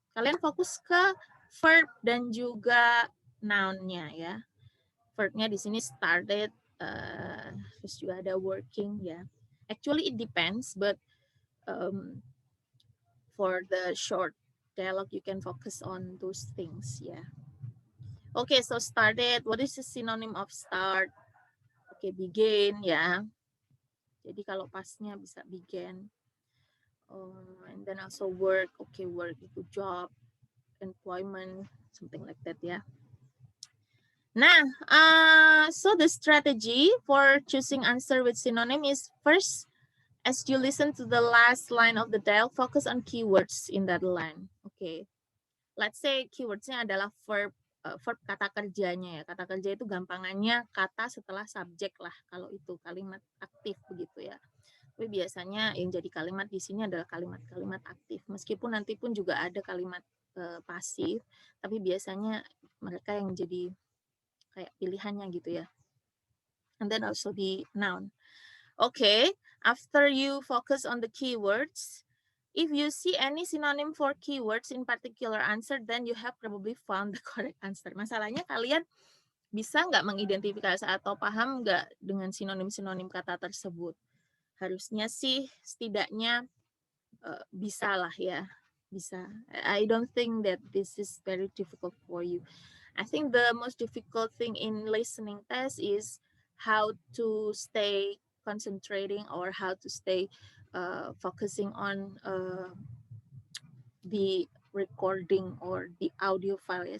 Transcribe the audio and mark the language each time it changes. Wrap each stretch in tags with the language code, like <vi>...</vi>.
<id>Kalian fokus ke verb dan juga noun-nya ya. Verb-nya di sini started, terus juga ada working ya.</id> <en>Actually it depends, but for the short dialogue you can focus on those things ya. Okay, so started, what is the synonym of start? Okay, begin ya.</en> <id>Jadi kalau pasnya bisa</id> <en>began. And then also work, okay, work itu job, employment, something like that ya. Nah, so the strategy for choosing answer with synonym is first, as you listen to the last line of the dialogue, focus on keywords in that line. Okay, let's say</en> <id>keywordsnya adalah verb, verb kata kerjanya ya. Kata kerja itu gampangannya kata setelah subjek lah, kalau itu kalimat aktif begitu ya. Tapi biasanya yang jadi kalimat di sini adalah kalimat-kalimat aktif. Meskipun nanti pun juga ada kalimat pasif, tapi biasanya mereka yang jadi kayak pilihannya gitu ya.</id> <en>And then also the noun. Okay, after you focus on the keywords, if you see any synonym for keywords in particular answer, then you have probably found the correct answer.</en> <id>Masalahnya kalian bisa nggak mengidentifikasi atau paham nggak dengan sinonim-sinonim kata tersebut? Harusnya sih setidaknya bisa lah ya, bisa.</id> <en>I don't think that this is very difficult for you. I think the most difficult thing in listening test is how to stay concentrating or how to stay focusing on the recording or the audio file ya.</en>